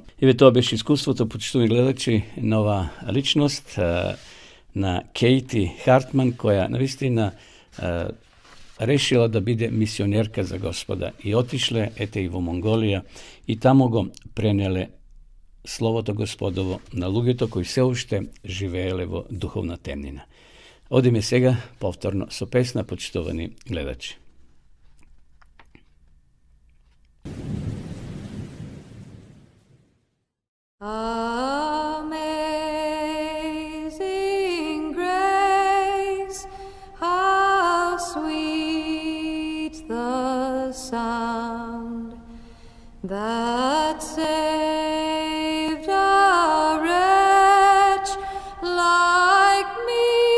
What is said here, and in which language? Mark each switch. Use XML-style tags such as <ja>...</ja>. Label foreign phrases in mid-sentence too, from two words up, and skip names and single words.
<mk>Еве тоа беше искуството, почитувани гледачи, нова личност на Кейти Хартман, која навистина решила да биде мисионерка за Господа и отишле ете и во Монголија и таму го пренеле Словото Господово на луѓето кои се уште живееле во духовна темнина. Одиме сега повторно со песна, почитувани гледачи.</mk> <en>Amazing grace, how sweet the sound that saved a wretch like me.</en>